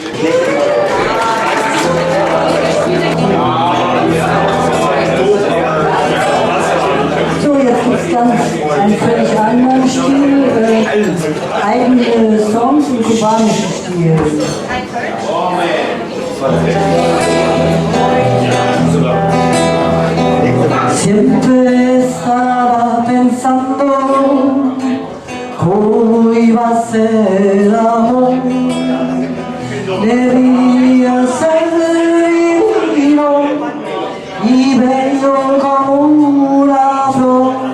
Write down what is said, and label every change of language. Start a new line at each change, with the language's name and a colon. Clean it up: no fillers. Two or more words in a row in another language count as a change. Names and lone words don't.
German: So, jetzt gibt es ganz einen völlig anderen Stil, eigene Songs im kubanischen Stil.
Spanish: Siempre estaba pensando cómo iba a ser el amor. Debía ser divino y bello como una flor,